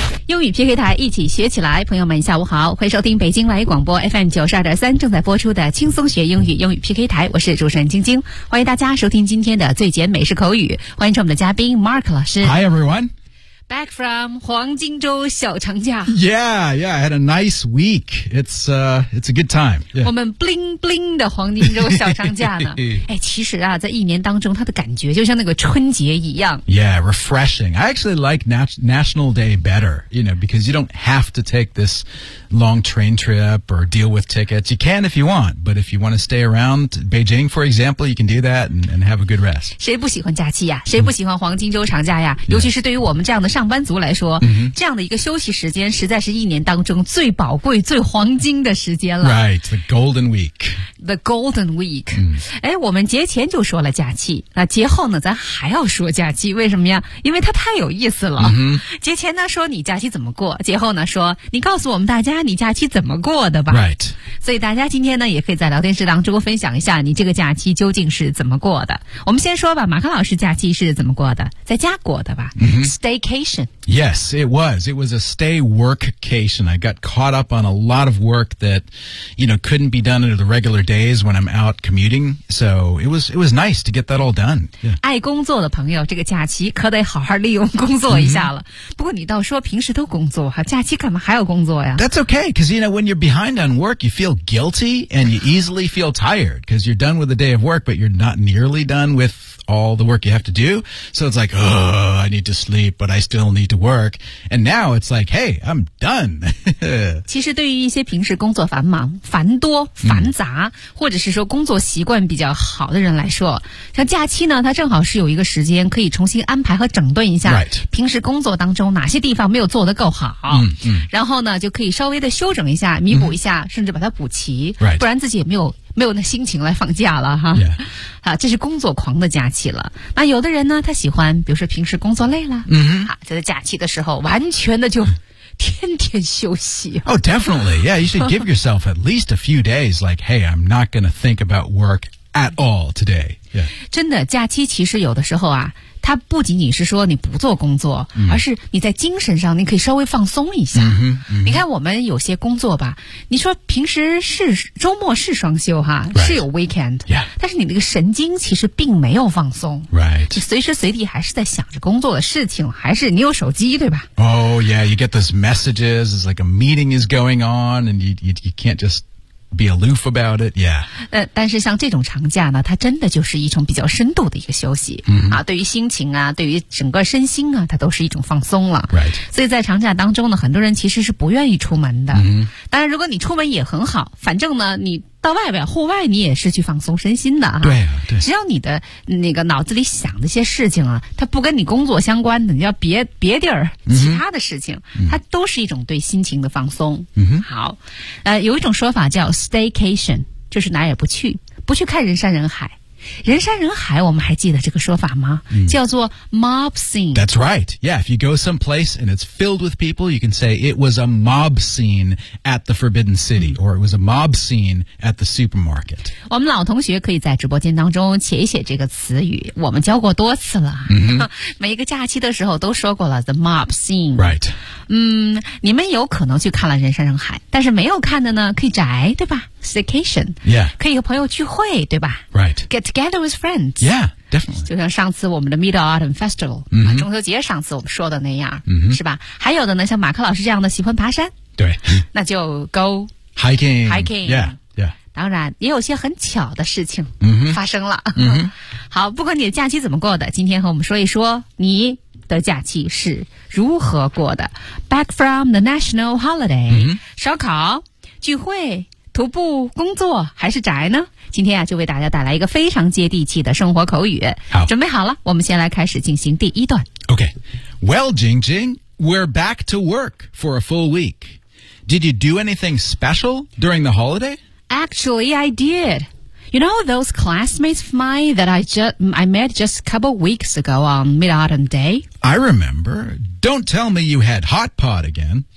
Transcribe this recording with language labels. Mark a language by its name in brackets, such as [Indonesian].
[Chinese] 英语 PK 台，一起学起来。朋友们，下午好，欢迎收听北京外语广播 FM 92.3正在播出的轻松学英语英语 PK 台，我是主持人晶晶，欢迎大家收听今天的最简美式口语，欢迎我们的嘉宾 Mark 老师。 [English] Hi everyone！ Back from [Chinese] 黄金周小长假。 [English] Yeah, I had a nice week. It's a good time.、Yeah. [Chinese] 我们 [English] bling bling [Chinese] 的黄金周小长假呢。哎，其实啊，在一年当中，它的感觉就像那个春节一样。 [English] Yeah, refreshing. I actually like National Day better, you know, because you don't have to take this long train trip or deal with tickets. You can if you want, but if you want to stay around Beijing, for example, you can do that and have a good rest. [Chinese] 谁不喜欢假期呀、啊？谁不喜欢黄金周长假呀、啊？Yeah. 尤其是对于我们这样的上班族来说、 mm-hmm. 这样的一个休息时间实在是一年当中最宝贵最黄金的时间了 [English] Right, the golden week The golden week、mm. [Chinese] 哎，我们节前就说了假期那节后呢咱还要说假期为什么呀因为它太有意思了、 mm-hmm. 节前呢说你假期怎么过节后呢说你告诉我们大家你假期怎么过的吧 [English] Right [Chinese] 所以大家今天呢也可以在聊天室当中分享一下你这个假期究竟是怎么过的我们先说吧马克老师假期是怎么过的在家过的吧、 mm-hmm. [English] Staycation Yes, it was. It was a stay workcation. I got caught up on a lot of work that, you know, couldn't be done under the regular days when I'm out commuting. So it was nice to get that all done.、Yeah. [Chinese] 爱工作的朋友，这个假期可得好好利用工作一下了。 Mm-hmm. 不过你倒说平时都工作哈，假期干嘛还要工作呀 [English] ？That's okay, because you know when you're behind on work, you feel guilty and you easily feel tired because you're done with the day of work, but you're not nearly done with. All the work you have to do. So it's like, oh, I need to sleep, but I still need to work. And now it's like, hey, I'm done. [Chinese] 其实对于一些平时工作繁忙、繁多、繁杂、mm. 或者是说工作习惯比较好的人来说像假期呢它正好是有一个时间可以重新安排和整顿一下、 [English] right. [Chinese] 平时工作当中哪些地方没有做得够好、 mm. 然后呢就可以稍微的修整一下弥补一下、mm. 甚至把它补齐、 [English] right. [Chinese] 不然自己也没有那心情来放假了哈、 [English] yeah. [Chinese] 啊，这是工作狂的假期了那有的人呢他喜欢比如说平时工作累了、 mm-hmm. 啊、就在假期的时候完全的就天天休息 [English] Oh definitely Yeah you should give yourself at least a few days Like hey I'm not gonna think about work at all today、yeah. [Chinese] 真的假期其实有的时候啊它不仅仅是说你不做工作、 mm. 而是你在精神上你可以稍微放松一下、 mm-hmm, mm-hmm. 你看我们有些工作吧你说平时是周末是双休哈、 [English] right. [Chinese] 是有 weekend、 [English] yeah. [Chinese] 但是你那个神经其实并没有放松、 [English] right. [Chinese] 你随时随地还是在想着工作的事情还是你有手机对吧 [English] Oh yeah you get those messages It's like a meeting is going on And you can't justbe aloof about it, yeah. [Chinese] 但是像这种长假呢它真的就是一种比较深度的一个休息、 mm-hmm. 啊、对于心情啊对于整个身心啊它都是一种放松了、 [English] right. [Chinese] 所以在长假当中呢很多人其实是不愿意出门的、 mm-hmm. 当然如果你出门也很好反正呢你到外边户外你也是去放松身心的啊。对啊对。只要你的那个脑子里想的一些事情啊它不跟你工作相关的你要别地儿其他的事情、嗯、它都是一种对心情的放松。嗯好。有一种说法叫 staycation, 就是哪也不去看人山人海。人山人海，我们还记得这个说法吗？叫做 [English] mob scene. That's right. Yeah, if you go someplace and it's filled with people, you can say it was a mob scene at the Forbidden City, or it was a mob scene at the supermarket. [Chinese] 我们老同学可以在直播间当中写一写这个词语，我们教过多次了。每一个假期的时候都说过了 [English] the mob scene. Right. [Chinese] 你们有可能去看了人山人海，但是没有看的呢，可以宅，对吧？ [English] Staycation, yeah, [Chinese] 可以和朋友聚会，对吧 [English] ？Right, get together with friends, yeah, definitely. [Chinese] 就像上次我们的 Mid Autumn Festival,、中秋节，上次我们说的那样、是吧？还有的呢，像马克老师这样的喜欢爬山，对，那就 go [English] hiking, yeah, yeah. [Chinese] 当然，也有些很巧的事情发生了。好，不管你的假期怎么过的，今天和我们说一说你的假期是如何过的。 [English] Back from the national holiday,、 [Chinese] 烧烤聚会。徒步、工作还是宅呢？今天啊，就为大家带来一个非常接地气的生活口语。好，准备好了，我们先来开始进行第一段。 [English] Okay, well, Jing Jing, we're back to work for a full week. Did you do anything special during the holiday? Actually, I did. You know those classmates of mine that I met just a couple weeks ago on Mid-Autumn Day? I remember. Don't tell me you had hot pot again.